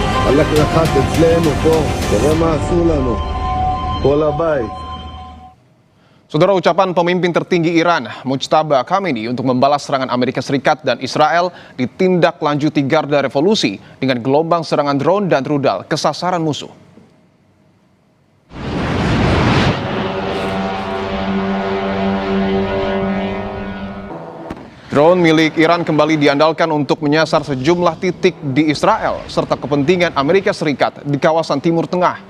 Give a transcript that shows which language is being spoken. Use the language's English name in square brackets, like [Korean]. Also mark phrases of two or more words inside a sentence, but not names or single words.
[Hebrew] הלך נחת אצלנו פה, תראה מה עשו לנו, כל הבית. [Indonesian] Saudara, ucapan pemimpin tertinggi Iran, Mujtaba Khamenei, untuk membalas serangan Amerika Serikat dan Israel ditindaklanjuti Garda Revolusi dengan gelombang serangan drone dan rudal ke sasaran musuh. Drone milik Iran kembali diandalkan untuk menyasar sejumlah titik di Israel serta kepentingan Amerika Serikat di kawasan Timur Tengah.